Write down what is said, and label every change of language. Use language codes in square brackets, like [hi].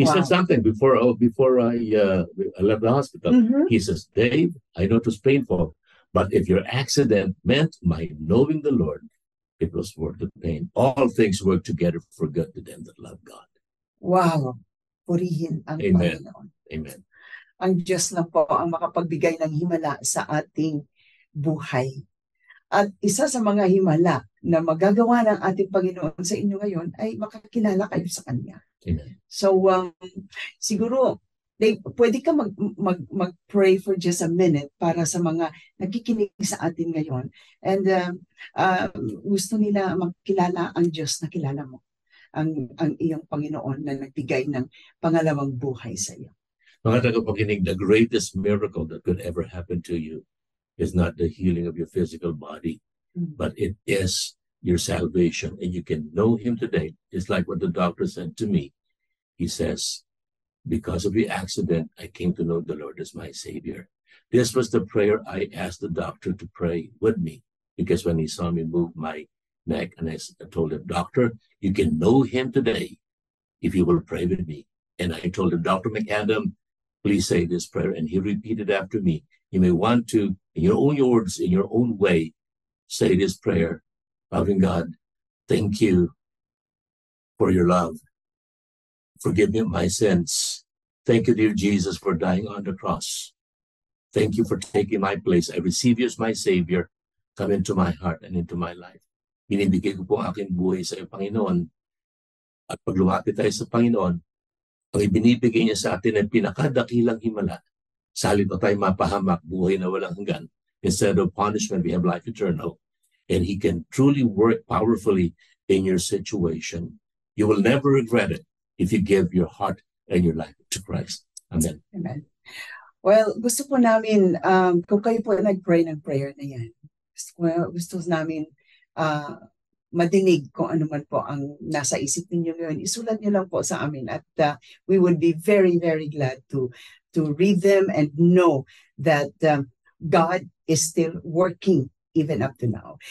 [en] He said something before I left the hospital. Mhm. He says, Dave, I know it was painful, but if your accident meant my knowing the Lord, it was worth the pain. All things work together for good to them that love God. [tl] Wow. Purihin ang Amen. Panginoon. Amen. Ang Diyos lang po ang makapagbigay ng himala sa ating buhay. At isa sa mga himala na magagawa ng ating Panginoon sa inyo ngayon ay makakilala kayo sa Kanya. Amen. So, siguro, pwede ka mag-pray [en] for just a minute [tl] para sa mga nakikinig sa atin ngayon. And gusto nila magkilala ang Diyos na kilala mo. Ang iyong Panginoon na nagbigay ng pangalawang buhay sa iyo. Mga tagapakinig, [en] the greatest miracle that could ever happen to you is not the healing of your physical body, but it is your salvation. And you can know Him today. It's like what the doctor said to me. He says, because of the accident, I came to know the Lord as my Savior. This was the prayer I asked the doctor to pray with me, because when he saw me move my neck, and I told him, Doctor, you can know Him today if you will pray with me. And I told him, Dr. McAdam, please say this prayer. And he repeated after me. You may want to, in your own words, in your own way, say this prayer. Loving God, thank you for your love. Forgive me of my sins. Thank you, dear Jesus, for dying on the cross. Thank you for taking my place. I receive you as my Savior. Come into my heart and into my life. [tl] Binibigay ko po ang aking buhay sa iyo, Panginoon. At pag lumapit tayo sa Panginoon, ang ibinibigay niya sa atin ay pinakadakilang himala. Sa halip na tayo mapahamak, buhay na walang hanggan. [en] Instead of punishment, we have life eternal. And He can truly work powerfully in your situation. You will never regret it if you give your heart and your life to Christ. Amen. Amen. [tl] Well, gusto po namin, kung kayo po nag-pray ng prayer na yan, gusto namin madinig kung ano man po ang nasa isip ninyo ngayon. Isulat niyo lang po sa amin at [en] we would be very, very glad to read them and know that God is still working even up to now.